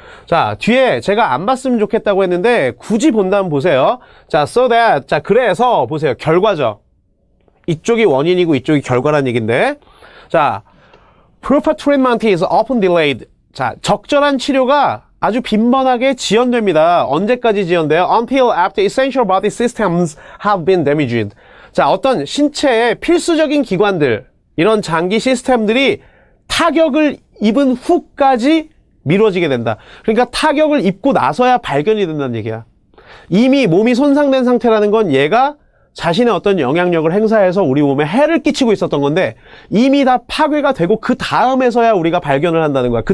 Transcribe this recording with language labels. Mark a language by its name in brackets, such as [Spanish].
[Korean] 자, 뒤에 제가 안 봤으면 좋겠다고 했는데 굳이 본다면 보세요. 자, so that. 자, 그래서 보세요. 결과죠. 이쪽이 원인이고 이쪽이 결과란 얘기인데, 자, [English] proper treatment is often delayed. [Korean] 자, 적절한 치료가 아주 빈번하게 지연됩니다. 언제까지 지연돼요? [English] Until after essential body systems have been damaged. [Korean] 자, 어떤 신체의 필수적인 기관들, 이런 장기 시스템들이 타격을 입은 후까지 미뤄지게 된다. 그러니까 타격을 입고 나서야 발견이 된다는 얘기야. 이미 몸이 손상된 상태라는 건 얘가 자신의 어떤 영향력을 행사해서 우리 몸에 해를 끼치고 있었던 건데 이미 다 파괴가 되고 그 다음에서야 우리가 발견을 한다는 거야.